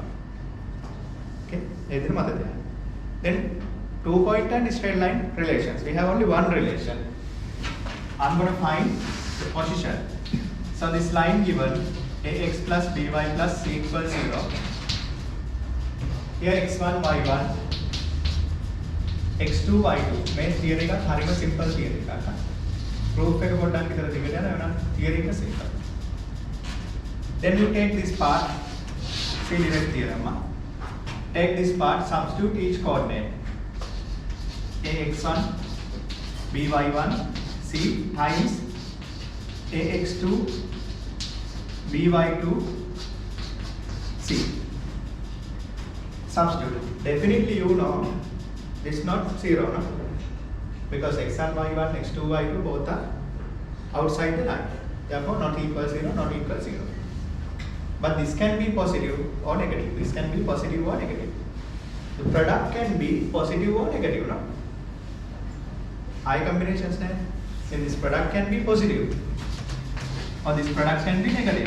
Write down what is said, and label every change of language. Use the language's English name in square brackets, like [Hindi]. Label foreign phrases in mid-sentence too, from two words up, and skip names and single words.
[English] Okay, then 2-point and straight line relations. We have only one relation. I'm going to find the position. So this line given ax plus by plus c equals 0. Here x1 y1 x2 y2. [Sinhala] මේ theory එක හරිම [English] simple theory [Sinhala] එකක්. Proof එක පොඩ්ඩක් විතර දිගට යනවා එවනම් theory එක simple. [English] Then you take this part, see direct theorem. Take this part, substitute each coordinate. ax1 by1 c times ax2 by2 c. Substitute. Definitely you know it's not 0, no? Because x1 y1 x2 y2 both are outside the line. Therefore not equal 0, not equal 0. But this can be positive or negative. This can be positive or negative. The product can be positive or negative, no? High combinations, then this product can be positive or this product can be negative.